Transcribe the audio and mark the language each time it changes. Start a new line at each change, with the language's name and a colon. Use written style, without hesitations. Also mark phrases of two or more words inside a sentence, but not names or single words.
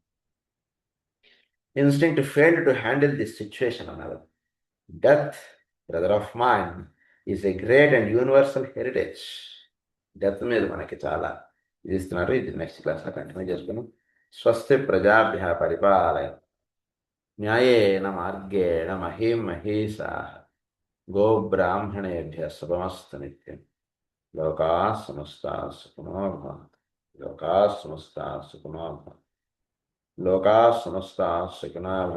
English: Instinct failed to handle this situation అన్నారు. Death, brother of mine, is a great and universal heritage.
Telugu: డెత్ మీద మనకి చాలా ఇది ఇస్తున్నారు. ఇది నెక్స్ట్ క్లాస్లో కంటిన్యూ చేసుకున్నాం.
Sanskrit: స్వస్తి ప్రజాభ్య పరిపాలయ న్యాయేన మార్గేణ మహీం మహీషాః గోబ్రాహ్మణేభ్యः శుభమస్తు నిత్యం. లోకాః సమస్తాః సుఖినో భవంతు. లోకాః సమస్తాః సుఖినో భవంతు. లోకాః సమస్తాః సుఖినో భవంతు.